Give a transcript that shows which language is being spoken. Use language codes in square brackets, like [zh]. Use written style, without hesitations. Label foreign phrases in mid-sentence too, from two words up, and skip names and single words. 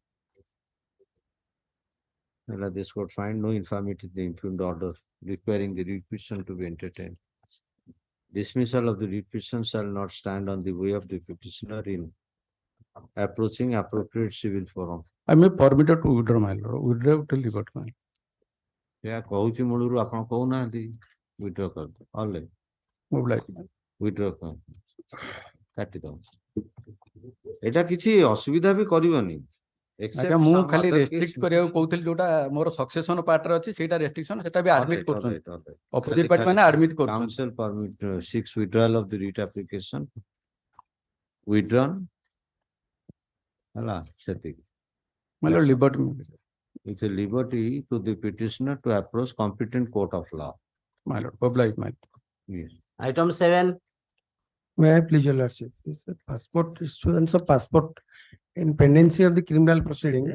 [en] This court find no infirmity in the impugned order requiring the requisition to be entertained. Dismissal of the requisition shall not stand on the way of the petitioner in approaching appropriate civil forum. I may permitted to withdraw, my lord. Withdraw till rebut, my lord. Yeah, [or] କହୁଛି ମୂଳରୁ ଆପଣ କହୁନାହାନ୍ତି withdraw କରିଦିଅ [en] all right Mobilize. [or] withdraw କର କାଟିଦବ ଏଟା କିଛି ଅସୁବିଧା ବି କରିବନି ଆଜ୍ଞା ମୁଁ ଖାଲି ରେଷ୍ଟ୍ରିକ୍ଟ କରିବାକୁ କହୁଥିଲି ଯୋଉଟା ମୋର ସକ୍ସେସନ ପାର୍ଟରେ ଅଛି ସେଇଟା ରେଷ୍ଟ୍ରିକ୍ସନ ସେଟା ବି ଆଡମିଟ୍ କରୁଛନ୍ତି ଅପୋଜିଟ୍ ପାର୍ଟି ମାନେ ଆଡମିଟ୍ କରୁଛନ୍ତି [en] counsel permit seeks withdrawal of the writ application withdrawn [or] ହେଲା ସେତିକି [en] my lord liberty. It's a liberty to the petitioner to approach competent court of law. My lord, oblige, my lord. Yes. Item 7. May I please your lordship? This is passport issuance of passport in pendency of the criminal proceeding.